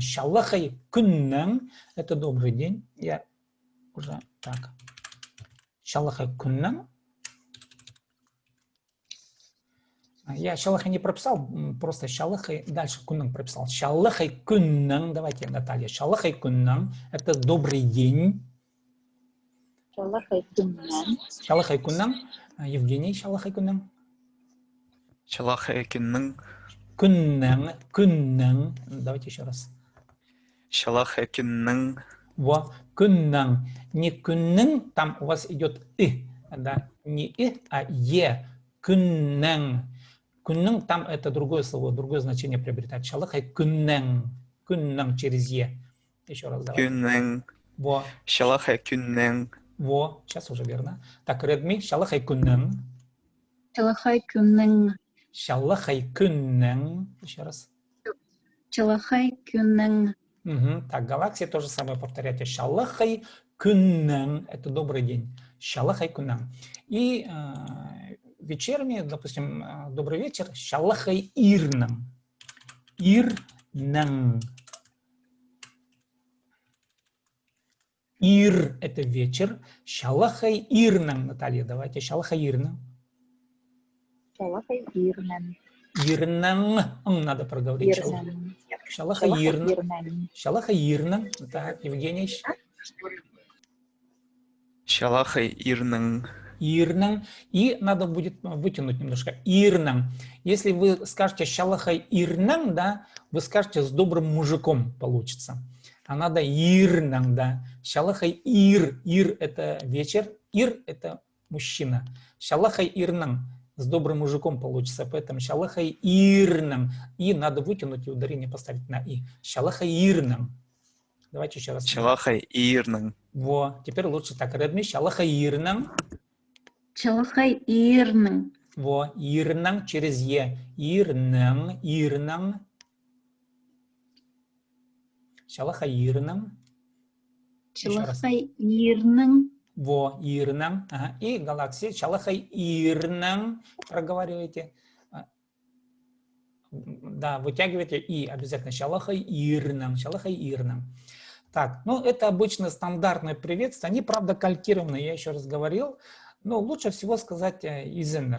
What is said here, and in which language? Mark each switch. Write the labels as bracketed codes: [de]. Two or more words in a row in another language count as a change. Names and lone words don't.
[kjh] Шалахай куннам. [ru] Это добрый день. Я уже так. [kjh] Шалахай куннам. [ru] Я шалахай не прописал, просто шалахай, дальше куннан прописал. [kjh] Шалахай куннан, [ru] давайте, Наталья, [kjh] шалахай куннан, [ru] это добрый день. [kjh] Шалахай куннан. Шалахай куннан, Евгений, шалахай куннан. Шалахай куннан. Куннан, куннан, [ru] давайте еще раз. [kjh] Шалахай куннан. [ru] Во, куннан, не куннан, там у вас идет да, не а е, куннан. Куннан, там это другое слово, другое значение приобретает. [kjh] Шалахай куннан, куннан [ru] через е. Еще раз давай. Куннан. Во, [kjh] Шалахай куннан. [ru] во, сейчас уже верно. Так, [kjh] Редми, шалахай куннан. Чалахай кюннен. Шалахай куннан. [ru] Еще раз. [kjh] Чалахай кюннен. [ru] Угу. Так, галаксия тоже самое повторяйте. [kjh] Шалахай куннан. [ru] Это добрый день. [kjh] Шалахай куннан. [ru] И вечерний, допустим, добрый вечер. [kjh] Шалахай ирнан. Ирнан. [ru] Ир – это вечер. [kjh] Шалахай ирнан, Наталья, давайте. Шалахай ирнан. Шалахай ирнан. [ru] Ирнан. Надо проговорить. [kjh] Ирнан. Шалахай ирнан. Ирнан. Шалахай ирнан. Так, Евгений. Шалахай ирнан. Ирнан. [ru] И надо будет вытянуть немножко. [kjh] Ирнан. [ru] Если вы скажете [kjh] шалахай ирнан, [ru] да, вы скажете с добрым мужиком получится. А надо ирнан, да. [kjh] Шалахай ир. [ru] Ир – это вечер. Ир – это мужчина. [kjh] Шалахай ирнан. [ru] С добрым мужиком получится. [kjh] Поэтому шалахай ирнан. [ru] И надо вытянуть и ударение поставить на и. [kjh] Шалахай ирнан. [ru] Давайте еще раз. [kjh] Шалахай ирнан. [ru] Во. Теперь лучше так. [kjh] Редми. Шалахай ирнан. Чалахай ирнен. [ru] Во. Ирнан через е. [kjh] Ирнан. Ирнан. Шалахай ирнан. Чалахай ирнен. [ru] Во, ирнан. Ага. И галаксия. [kjh] Шалахай ирнан. [ru] Проговаривайте. Да, вытягивайте и обязательно. Шалахай ирнан. Шалахай ирнан. Так, ну это обычно стандартное приветствие. Они, правда, калькированы, я еще раз говорил. Но лучше всего сказать изеннер.